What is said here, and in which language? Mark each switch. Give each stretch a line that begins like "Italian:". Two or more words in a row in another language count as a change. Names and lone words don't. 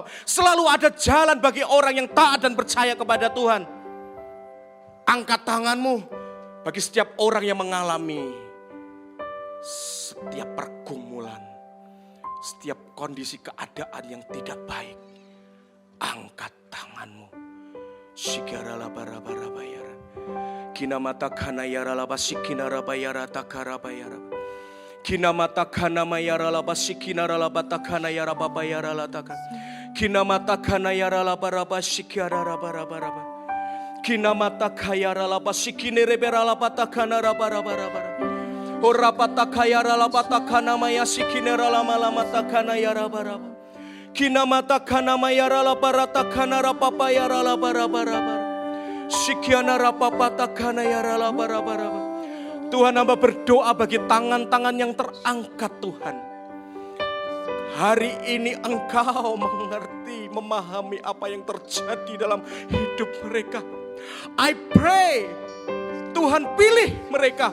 Indonesian: Selalu ada jalan bagi orang yang taat dan percaya kepada Tuhan. Angkat tanganmu bagi setiap orang yang mengalami setiap pergumulan, setiap kondisi keadaan yang tidak baik. Angkat tanganmu. Shigara labara bayara. Kina mata kana yara laba sikina rabayara takara bayara. Kina mata kana mayara laba sikina ralaba takana yara babayara lataka. Kina mata kana yara laba raba sikara raba. Kina mata kaya ralaba sikine rebera laba takana raba. Ora patakaya ralaba takana maya sikine ralama lama takana yara baraba. Kina mata kana mayara laba ratakana rapa yara laba raba. Sikiana rapa patakana yara laba raba. Tuhan, hamba berdoa bagi tangan-tangan yang terangkat Tuhan. Hari ini Engkau mengerti, memahami apa yang terjadi dalam hidup mereka.
English: I pray,
Indonesian: Tuhan pilih mereka.